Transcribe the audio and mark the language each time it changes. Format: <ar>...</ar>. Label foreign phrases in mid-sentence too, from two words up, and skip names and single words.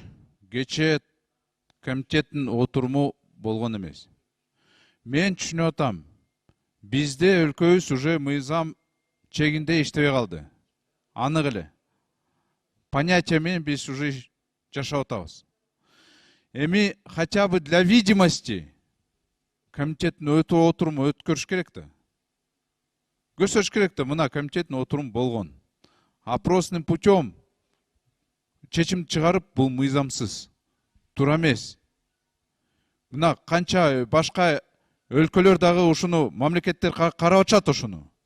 <ky>Кече комитеттин отуруму болгон эмес. Мен түшүнүп атам. Бизде өлкөбүз уже мыйзам чегинде иштебей калды. Анык эле. Понятие менен биз уже жашап атабыз. Эми</ky> <ru>хотя бы для видимости</ru> <ky>комитеттин отуруму өткөрүш керек да. Көрсөтүш керек да, мына комитеттин отуруму болгон.</ky> <ru>Опросным путем</ru> <ky>чечим чыгарып, бул мыйзамсыз. Туура эмес. Мына канча башка өлкөлөр дагы ушуну мамлекеттер карап атышат ушуну.</ky>